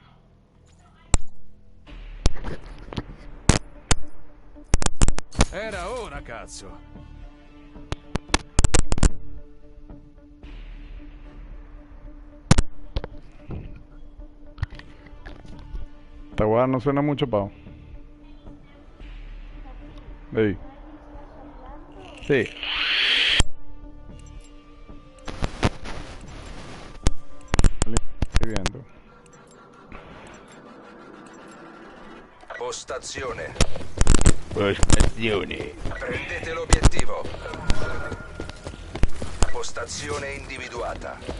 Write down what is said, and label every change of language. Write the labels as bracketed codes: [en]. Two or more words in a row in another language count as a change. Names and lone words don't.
[it] Era ora, cazzo! [es] Esta weá no suena mucho, pavo. Ey. Sí. Estoy viendo. [it] Postazione. Postazione. Prendete l'obiettivo. Postazione individuata.